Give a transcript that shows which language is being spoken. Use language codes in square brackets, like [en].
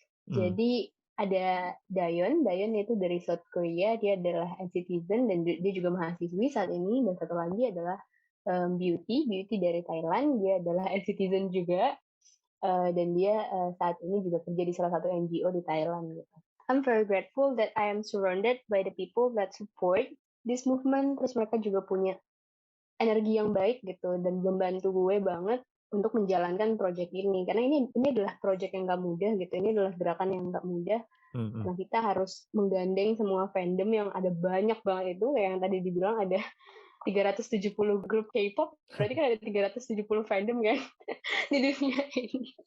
[id] Jadi ada Dayon itu dari South Korea, dia adalah NCTzen dan dia juga mahasiswi saat ini. Dan satu lagi adalah Beauty dari Thailand, dia adalah NCTzen juga. Dan dia saat ini juga kerja di salah satu NGO di Thailand gitu. [en] I'm very grateful that I am surrounded by the people that support this movement. [id] Terus mereka juga punya energi yang baik gitu dan membantu gue banget untuk menjalankan project ini, karena ini adalah project yang gak mudah gitu. Ini adalah gerakan yang gak mudah, karena kita harus menggandeng semua fandom yang ada banyak banget itu, kayak yang tadi dibilang ada 370 grup K-pop, berarti kan ada 370 fandom kan di dunia ini.